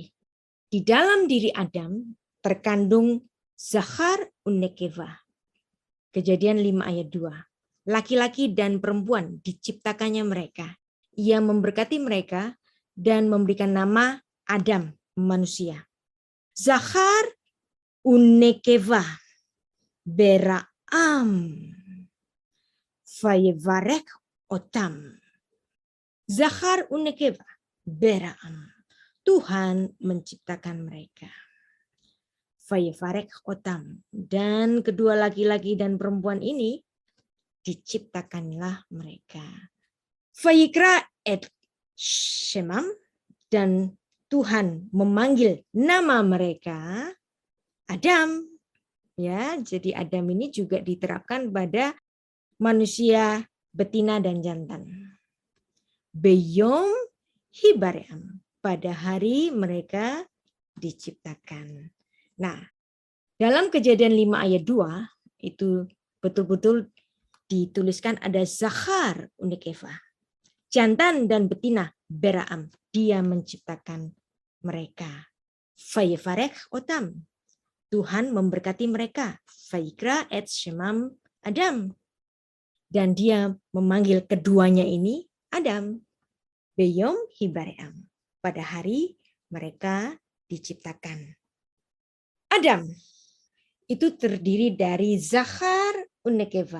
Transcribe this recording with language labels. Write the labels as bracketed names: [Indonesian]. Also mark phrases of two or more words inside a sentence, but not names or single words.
[Indonesian] Di dalam diri Adam terkandung [Hebrew] זכר ונקבה. [Indonesian] Kejadian 5 ayat 2. Laki-laki dan perempuan diciptakannya mereka. Ia memberkati mereka dan memberikan nama Adam, manusia. [Hebrew] זכר ונקבה בראם ויברך אתם. זכר ונקבה בראם. [Indonesian] Tuhan menciptakan mereka. [Hebrew] ויברך אתם. [Indonesian] Dan kedua laki-laki dan perempuan ini diciptakanlah mereka. [Hebrew] ויקרא את שמם. [Indonesian] Dan Tuhan memanggil nama mereka Adam. Ya, jadi Adam ini juga diterapkan pada manusia betina dan jantan. [Hebrew] ביום הבראם. [Indonesian] Pada hari mereka diciptakan. Nah, dalam Kejadian 5 ayat 2 itu betul-betul dituliskan ada [Hebrew] זכר ונקבה. [Indonesian] Jantan dan betina beraam. Dia menciptakan mereka. [Hebrew] ויברך אתם. [Indonesian] Tuhan memberkati mereka. [Hebrew] ויקרא את שמם אדם. [Indonesian] Dan dia memanggil keduanya ini Adam. [Hebrew] ביום הבראם. [Indonesian] Pada hari mereka diciptakan. Adam itu terdiri dari [Hebrew] זכר ונקבה.